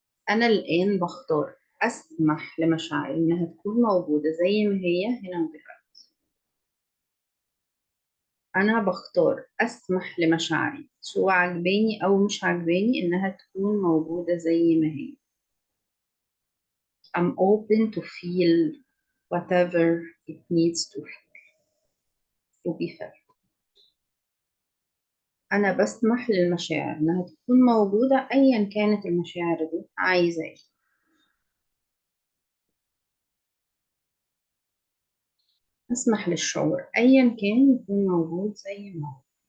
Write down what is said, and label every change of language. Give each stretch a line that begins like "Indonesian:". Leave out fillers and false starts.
Arabic: أنا الآن بختار أسمح لمشاعري إنها تكون موجودة زي ما هي هنا ودلوقتي. أنا بختار أسمح لمشاعري سواء عجباني أو مش عجباني إنها تكون موجودة زي ما هي.
English: I'm open to feel whatever it needs to be felt.
Arabic: أنا بسمح للمشاعر إنها تكون موجودة أيا كانت المشاعر دي عايزة إيه. أسمح للشعور أيا كان يكون موجود زي ما هو.